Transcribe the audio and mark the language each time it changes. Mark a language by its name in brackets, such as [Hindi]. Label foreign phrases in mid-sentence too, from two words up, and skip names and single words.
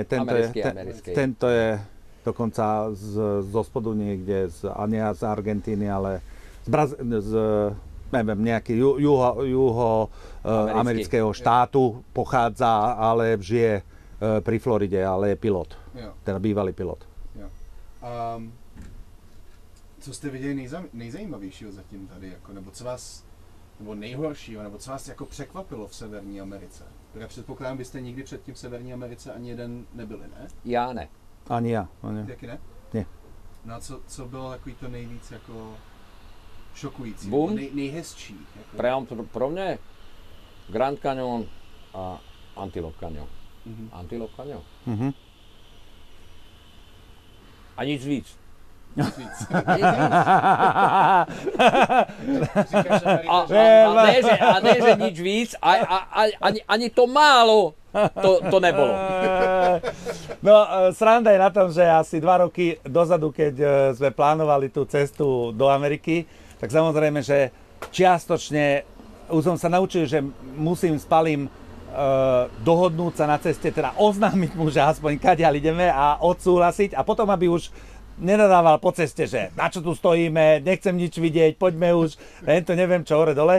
[Slovak] Americký. tento je dokonca zo spodu niekde, nie z Argentíny, ale neviem, nejaký juho amerického štátu pochádza, ale žije pri Floride, ale je pilot, [Czech] Jo. [Slovak] teda bývalý pilot. [Czech] Jo. Co jste viděli nejzajímavějšího zatím tady, jako, nebo co vás, nebo nejhoršího, nebo co vás jako překvapilo v Severní Americe? Protože předpokládám, byste nikdy předtím v Severní Americe ani jeden nebyli, ne? [Slovak] Ja ne. Ani ja. [Czech] Taky ne? [Slovak] Nie. [Czech] No a co bylo takový to nejvíc jako šokující, Boom. nebo nejhezčí? Jako... [Slovak] Pro mňa Grand Canyon a Antelope Canyon. Mhm. Antelope Canyon. Mhm. [Czech] A nic víc. Víc. Říkáš, A ne, [Slovak] že nič víc, ani to málo to nebolo. No, sranda je na tom, že asi 2 roky dozadu, keď sme plánovali tú cestu do Ameriky, tak samozrejme, že čiastočne už som sa naučil, že musím s Palim dohodnúť sa na ceste, teda oznámiť mu, že aspoň kadiaľ ideme a odsúhlasiť a potom, aby už nenadával po ceste, že na čo tu stojíme, nechcem nič vidieť, poďme už, to neviem čo, hore dole.